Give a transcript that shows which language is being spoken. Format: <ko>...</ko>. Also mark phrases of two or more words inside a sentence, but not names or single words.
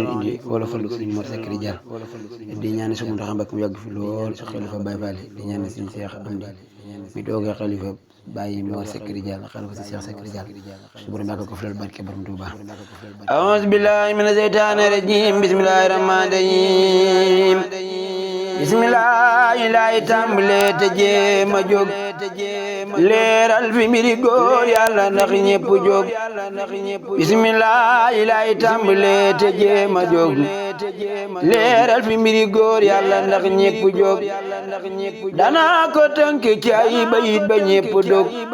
<wo>indi wala falu Sëriñ Mor Seck Ridial. Di ñaan Sëriñ Mountakha Mbacké mu yàgg fi lool, xalifa Baye Fall yi. Di ñaan Sëriñ Cheikh Amdi mi toogee xalifa Baye Mor Seck Ridial, xalifa si Cheikh Seck Ridial. Suñu borom yàgg ko fi lool, barke Borom Touba.</wo> <ar>أعوذ بالله من الشيطان الرجيم. بسم الله الرحمن الرحيم. بسم الله</ar> <wo>laay tàmbalee te jéem a jóg. Leeral fi mbiri góor Yàlla ndax ñépp jóg. Bismillah, lay tàmbalee te jéem a jóg. Leeral fi mbiri góor Yàlla, ndax ñépp jóg. Danaa ko tënk ci ay bayit ba ñépp jóg.</wo>